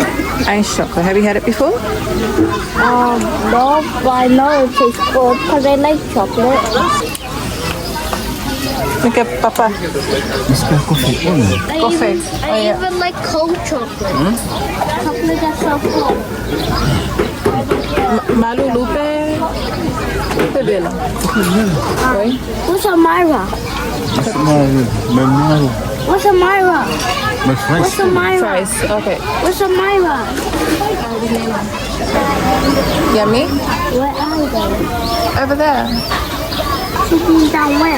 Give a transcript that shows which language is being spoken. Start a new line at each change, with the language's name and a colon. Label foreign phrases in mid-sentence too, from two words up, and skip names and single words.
English: Ice chocolate. Have you had it before? No, but I know it tastes good because I like chocolate. Look at Papa. Coffee. I even like cold chocolate. Chocolate that's so cold. Malu lupe. Lupe bela. Oi? What's a Myra? What's a Myra? What's a Myra? Fries. Okay. What's a Myra? Yummy? Where are they? Over there. Sitting down where?